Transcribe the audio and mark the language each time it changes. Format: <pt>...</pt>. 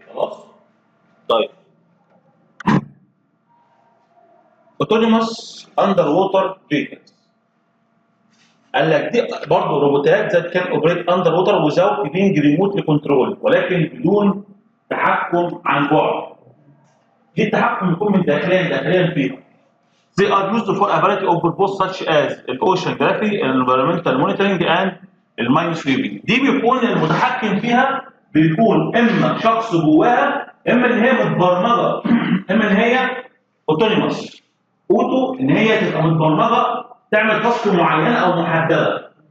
<ar>خلاص؟ طيب</ar> <en>autonomous underwater vehicles</en> <ar>قال لك دي برضه روبوتات</ar> <en>that can operate underwater without being remotely controlled</en> <ar>ولكن بدون تحكم عن بعد. دي التحكم يكون من داخليا فيها.</ar> <en>They are used for a variety of purposes such as oceanography, environmental monitoring and mine sweeping.</en> <ar>دي بيكون المتحكم فيها بيكون اما شخص جواها اما ان هي متبرمجه اما ان هي autonomous اوتو ان هي تبقى متبرمجه تعمل تاسك معينه او محدده.</ar>